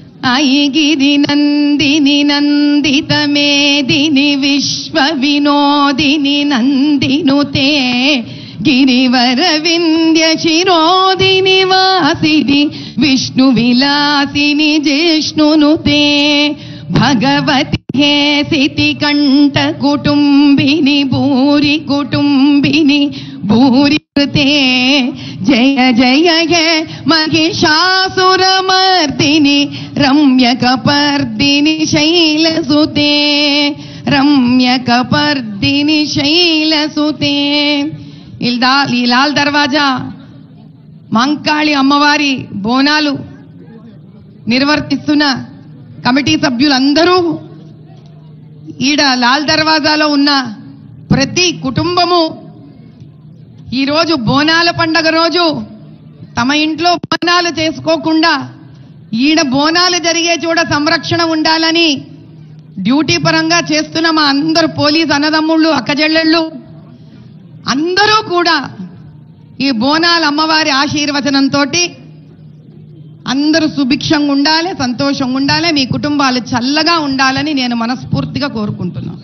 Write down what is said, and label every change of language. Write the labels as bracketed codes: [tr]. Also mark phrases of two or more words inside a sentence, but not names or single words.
[sa] ఐగిరి నందిని నందిత మేదిని విశ్వ వినోదిని నందినుతే గిరివర వింధ్య శిరోదిని వాసిని విష్ణు విలాసిని జిష్ణునుతే భగవతి हेसिति कंठ कुटुंबिनी भूरि कुटुंबिनी भूरि कृते जय जय हे महिषासुरमर्दिनि रम्यकपर्दिनि शैलसुते रम्यकपर्दिनि शैलसुते [te] ఈ లాల్ దర్వాజా మంకాళి అమ్మవారి బోనాలు నిర్వర్తిస్తున్న కమిటీ సభ్యులందరూ ఈడ లాల్ దర్వాజాలో ఉన్న ప్రతి కుటుంబము ఈ రోజు బోనాల పండగ రోజు తమ ఇంట్లో బోనాలు చేసుకోకుండా ఈడ బోనాలు జరిగే చోట సంరక్షణ ఉండాలని డ్యూటీ పరంగా చేస్తున్న మా అందరు పోలీస్ అన్నదమ్ముళ్ళు అక్కజెల్లెళ్ళు అందరూ కూడా ఈ బోనాల అమ్మవారి ఆశీర్వచనంతో అందరూ సుభిక్షంగా ఉండాలి, సంతోషంగా ఉండాలి, మీ కుటుంబాలు చల్లగా ఉండాలని నేను మనస్ఫూర్తిగా కోరుకుంటున్నాను.